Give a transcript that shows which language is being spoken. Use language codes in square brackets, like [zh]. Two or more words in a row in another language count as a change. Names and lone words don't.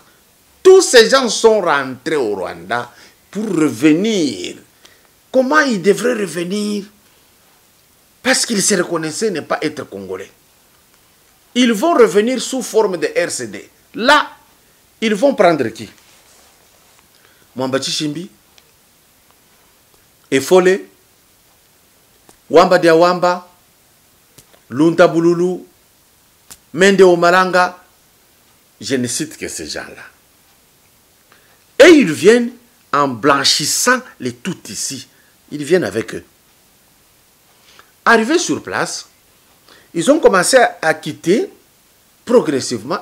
[fr] Tous ces gens sont rentrés au Rwanda pour revenir. Comment ils devraient revenir? Parce qu'ils se reconnaissaient ne pas être Congolais. Ils vont revenir sous forme de RCD. Là, ils vont prendre qui? Mwamba Chishimbi, Efole, Wamba Diawamba, Lunta Bululu, Mende Omalanga. Je ne cite que ces gens-là. Et ils viennent en blanchissant les tout ici. Ils viennent avec eux. Arrivés sur place, ils ont commencé à quitter progressivement.